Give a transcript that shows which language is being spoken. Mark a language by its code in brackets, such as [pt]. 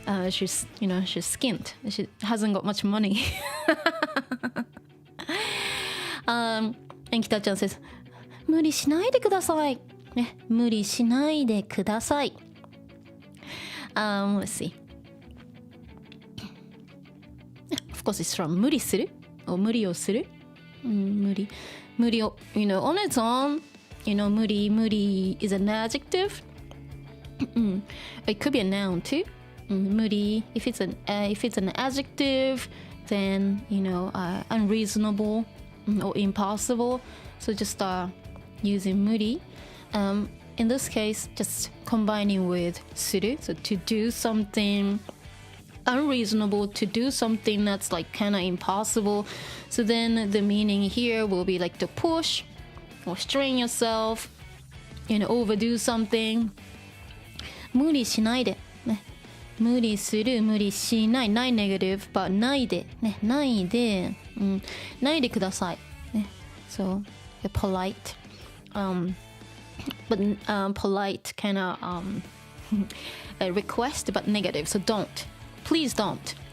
[en] She's skint. She hasn't got much money. And Kita-chan says, [ja] 無理しないでください。ね、無理しないでください。 [en] Let's see. Of course, it's from [ja] 無理する [en] or [ja] 無理をする。 無理を、 [en] on its own, 無理 is an adjective. It could be a noun too. 無理 if it's an adjective, then unreasonable or impossible. So just using 無理. In this case, just combining with する, so to do something unreasonable, to do something that's like kind of impossible. So then the meaning here will be like to push or strain yourself, overdo something. [ja] 無理しないで、ね、無理する、無理しない、ない [en] negative, but [ja] ないで、ね、ないで、ないでください、ね、 [en] so polite, but polite kind of a request, but negative, so don't, please don't.